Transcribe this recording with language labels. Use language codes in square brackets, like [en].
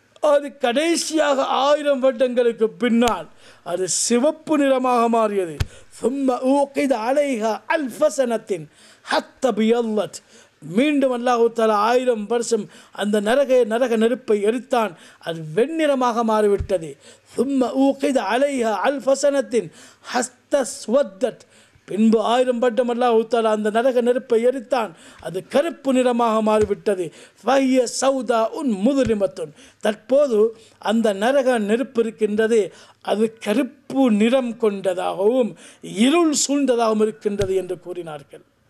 [ta] அது கடைசியாக 1000 வருடங்களுக்கு பின்னால் அது சிவப்பு நிறமாக மாறியது. [ar] ثم أوقد عليها 1000 سنة حتى بيضت, [ta] மீண்டும் அல்லாஹ் தஆலா 1000 வருஷம் அந்த நரக நெருப்பை எரித்தான். அது வெண்ணிறமாக மாறிவிட்டது. [ar] ثم اوقد عليها الف سنه حتى اسودت. [ta] பின்பு 1000 வருடம் அல்லாஹ் தஆலா அந்த நரக நெருப்பை எரித்தான். அது கருப்பு நிறமாக மாறிவிட்டது. [ar] فهي سوداء مظلمه. [ta] தற்போது அந்த நரக நெருப்பு இருக்கின்றது, அது கருப்பு நிறம் கொண்டதாகவும் இருள் சூழ்ந்ததாகவும் இருக்கின்றது என்று கூறினார்கள்.